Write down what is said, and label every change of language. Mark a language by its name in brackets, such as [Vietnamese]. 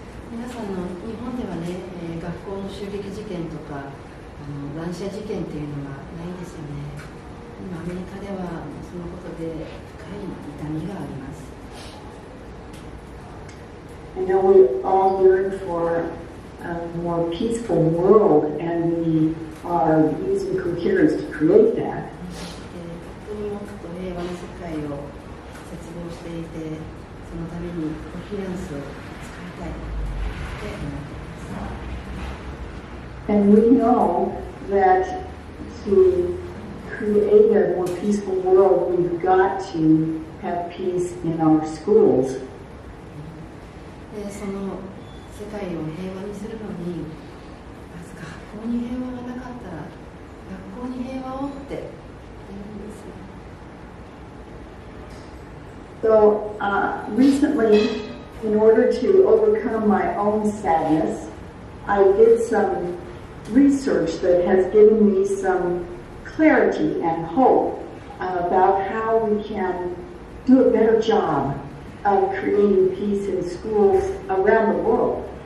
[Japanese] 皆さんの日本ではね、学校の襲撃事件とか乱射事件っていうのはないですよね。今アメリカではそのことで深い痛みがあります。 [English] I know we all yearn for a more peaceful world, and we are using Coherence to create that. [Japanese] 本当にもっと平和な世界を切望していて、そのためにコヘレンスを使いたい。 [English] And we know that to create a more peaceful world, we've got to have peace in our schools. [Japanese] でその世界を平和にするのに、まず学校に平和がなかったら学校に平和をって言うんですね。 [English] So recently, in order to overcome my own sadness, I did some research that has given me some clarity and hope about how we can do a better job of creating peace in schools around the world.